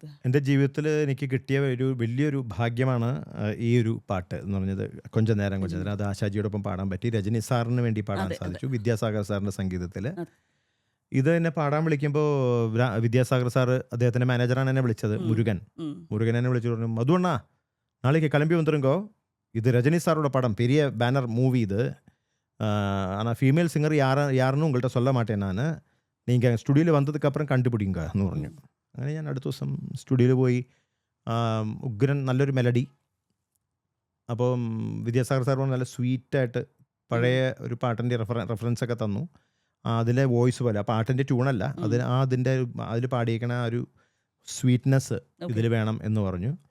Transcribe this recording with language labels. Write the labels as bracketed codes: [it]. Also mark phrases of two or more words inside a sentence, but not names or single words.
[ml] എൻ്റെ ജീവിതത്തിൽ എനിക്ക് കിട്ടിയ ഒരു വലിയൊരു ഭാഗ്യമാണ് ഈ ഒരു പാട്ട് എന്ന് പറഞ്ഞത്. കൊഞ്ച നേരം. അത് ആശാജിയോടൊപ്പം പാടാൻ പറ്റി. രജനി സാറിന് വേണ്ടി പാടാൻ സാധിച്ചു, വിദ്യാസാഗർ സാറിൻ്റെ സംഗീതത്തിൽ. ഇത് എന്നെ പാടാൻ വിളിക്കുമ്പോൾ വിദ്യാസാഗർ സാറ് അദ്ദേഹത്തിൻ്റെ മാനേജറാണ് എന്നെ വിളിച്ചത്, മുരുകൻ എന്നെ വിളിച്ചു പറഞ്ഞു, മധുവണ്ണ [ta] நாளைக்கு கிளம்பி வந்திருங்கோ, இது ரஜினி சாரோட படம், பெரிய [en] banner movie [ta] இது. ஆனால் [en] female singer [ta] யாருன்னு உங்கள்கிட்ட சொல்ல மாட்டேன் நான், நீங்கள் [ml] സ്റ്റുഡിയോയിൽ വന്നതുക്കപ്പുറം കണ്ടുപിടിക്കുക എന്ന് പറഞ്ഞു. അങ്ങനെ ഞാൻ അടുത്ത ദിവസം സ്റ്റുഡിയോയിൽ പോയി. ഉഗ്രൻ നല്ലൊരു മെലഡി. അപ്പം വിദ്യാസാഗർ സാർ നല്ല സ്വീറ്റായിട്ട് പഴയ ഒരു പാട്ടിൻ്റെ റെഫറൻസ് ഒക്കെ തന്നു. അതിലെ വോയിസ് പോലെ, ആ പാട്ടിൻ്റെ ട്യൂണല്ല, അതിൽ പാടിയേക്കണ ആ ഒരു സ്വീറ്റ്നെസ് ഇതിൽ വേണം എന്ന് പറഞ്ഞു.